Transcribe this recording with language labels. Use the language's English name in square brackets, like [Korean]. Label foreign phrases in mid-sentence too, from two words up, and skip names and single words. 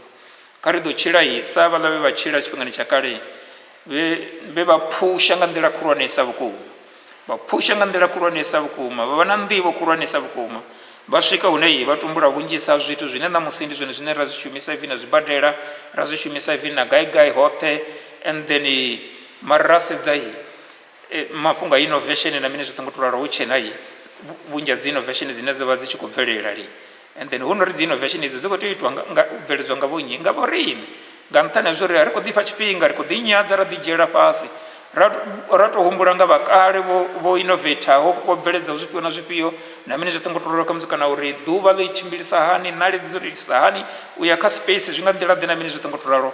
[Venda] Kha ri ḓo tshila sa vhaḽa vhe vha tshila tshifhingani tsha kale vhe vha phusha nga nḓila khulwanesa vhukuma, vha vha na nḓivho khulwanesa vhukuma. Vha swika hune vha tumbula vhunzhisa zwithu zwine ṋamusi ndi zwone zwine ra zwi shumisa ivi na zwibadela, ra zwi shumisa ivi na gai hoṱhe. [English] And then [Venda] mara ra sedza mafhungo a innovation na mini zwoṱhe ngo to ralo hu tshena vhunzhi ha dzi innovation dzine dza vha dzi tshi khou bvelela lini. [English] And then [Venda] hu no ri dzi innovation idzi dzi khou tea u itwa bveledzwa nga vhonnyi nga vhoriṋe, nga nṱhani ha zwori ri khou ḓi fha tshifhinga, ri khou ḓi nyadza ra ḓi dzhiela fhasi ra tou humbula nga vhakale vho innovateaho vho bveledzaho zwifhio na zwifhio na mini zwoṱhe ngo to ralo. Khamusi kana uri ḓuvha ḽi tshimbilisa hani, nali dzi ri itisa hani u ya kha space zwi nga nḓila ḓe na mini zwoṱhe ngo to ralo.